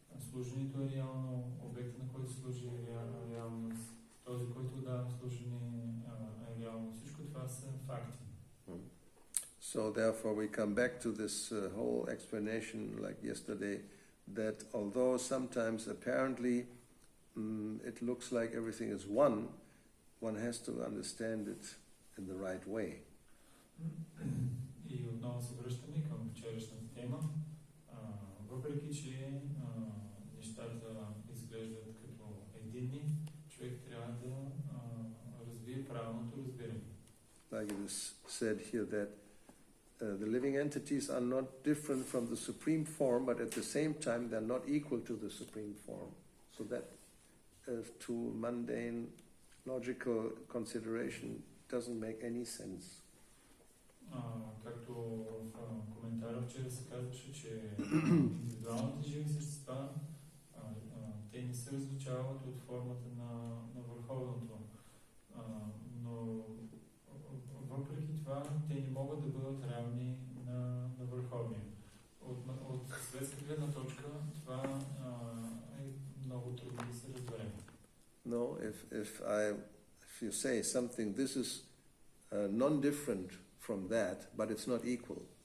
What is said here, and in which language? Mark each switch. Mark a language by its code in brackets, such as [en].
[bg] Служението е реално, обектът на който служи е реалност, този, който дава служение е реално. Всичко това са факти. [en] So therefore we come back to this whole explanation like yesterday, that although sometimes apparently it looks like everything is one has to understand it in the right way. [bg] И отново се връщаме към вчерашната тема. Въпреки че нещата изглеждат като единни, човек трябва да развие правилното разбиране. [en] Like it is said here that the living entities are not different from the supreme form, but at the same time they're not equal to the supreme form. So that to mundane logical consideration doesn't make any sense. [bg] Както в коментара вчера се казваше, че индивидуалните живи същества не се различават от формата на върховното. Но въпреки това, те не могат да бъдат равни на върховния. От светска гледна точка, това е много трудно да се разбере. [en] No, if you say something, this is non-different from that, but it's not equal.